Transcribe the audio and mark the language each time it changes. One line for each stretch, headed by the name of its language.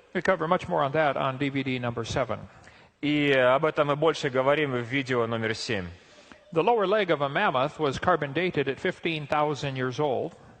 English: We cover much more on that on DVD number 7.
Russian: И об этом мы больше говорим в видео номер 7.
English: The lower leg of a mammoth was carbon dated at 15,000 years old.